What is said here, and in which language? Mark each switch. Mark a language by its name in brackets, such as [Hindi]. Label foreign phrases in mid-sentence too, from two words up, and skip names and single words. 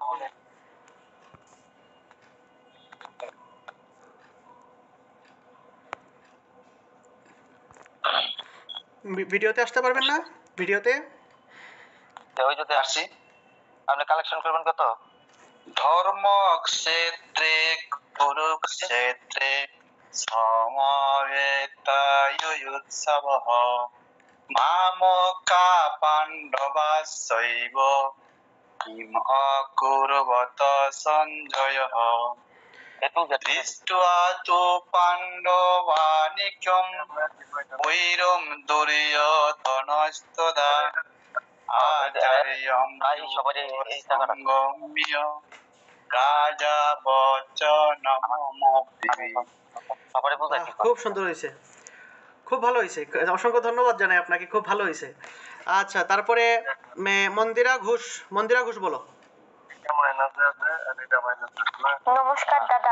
[Bangla] ভিডিওতে আসতে পারবেন না? ভিডিওতে ওই যদি আসি আপনি কালেকশন করবেন কত? [Sanskrit] ধর্মক্ষেত্রে কুরুক্ষেত্রে সমবেতাयुयुत्सवः मामका पाण्डवाश्चैव किम् अकुर्वत सञ्जयः दृष्ट्वा तु पाण्डवानीकं वैरं दुर्योधनस्तदा आचार्यं सङ्गम्य রাজা [Bangla] খুব সুন্দর হয়েছে, খুব ভালো হয়েছে, অসংখ্য ধন্যবাদ জানাই আপনাকে, খুব ভালো হয়েছে। আচ্ছা, তারপরে মন্দিরা ঘোষ, মন্দিরা ঘোষ বলো। নমস্কার দাদা।